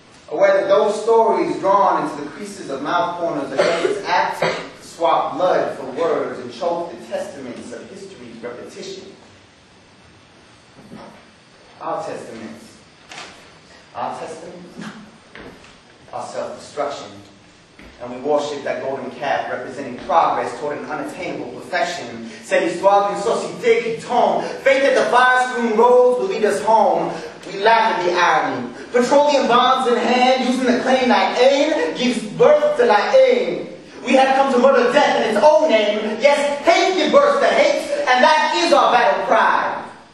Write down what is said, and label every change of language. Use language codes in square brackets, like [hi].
[en] Aware that those stories drawn into the creases of mouth corners against its act to swap blood for words and choke the testaments of history's repetition. Our testaments. Our testaments. Our self-destruction. And we worship that golden calf representing progress toward an unattainable perfection. [fr] C'est l'histoire d'une société qui tombe. [en] Faith that the fire-strewn roads will lead us home. We laugh at the irony. Petroleum bombs in hand, using the claim that Haine gives birth to that Haine. We have come to murder death in its own name. Yes, hate gives birth to hate, and that is our battle cry.